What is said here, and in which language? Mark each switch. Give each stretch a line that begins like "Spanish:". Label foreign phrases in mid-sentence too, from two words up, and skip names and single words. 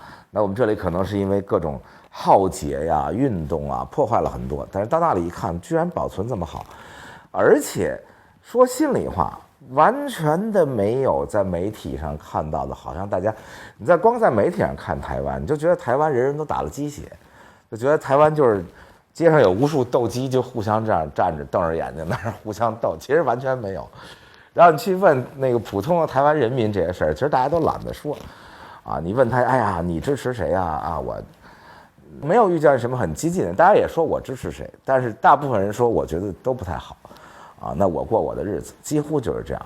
Chinese: 那我們這裡可能是因為各種浩劫運動破壞了很多，但是到那裡一看，居然保存這麼好，而且說心裡話，完全的沒有在媒體上看到的，好像大家你光在媒體上看台灣，你就觉得台灣人人都打了雞血，就覺得台灣就是街上有無數鬥雞，就互相這樣站着瞪着眼睛那兒互相鬥，其實完全沒有。然後你去問那個普通的台灣人民這些事兒，其實大家都懶得說你問他，哎呀，你支持誰我沒有遇見什麼很激進的，大家也說我支持誰，但是大部分人說我覺得都不太好那我過我的日子，幾乎就是這樣。